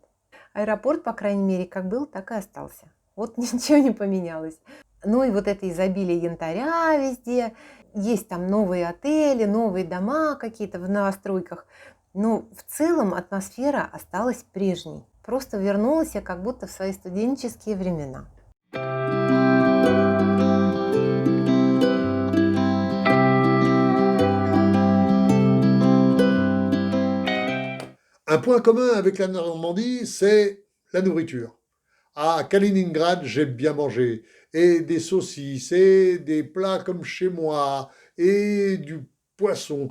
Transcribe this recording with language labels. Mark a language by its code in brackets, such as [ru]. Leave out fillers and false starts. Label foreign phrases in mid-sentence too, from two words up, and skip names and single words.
[ru] Аэропорт, по крайней мере, как был, так и остался. Вот ничего не поменялось. Ну и вот это изобилие янтаря везде. Есть там новые отели, новые дома какие-то в новостройках. Но в целом атмосфера осталась прежней. Просто вернулась я как будто в свои студенческие времена. [fr] Un point commun avec la Normandie, c'est la nourriture. À Kaliningrad, j'ai bien mangé. Et des saucisses, et des plats comme chez moi, et du poisson.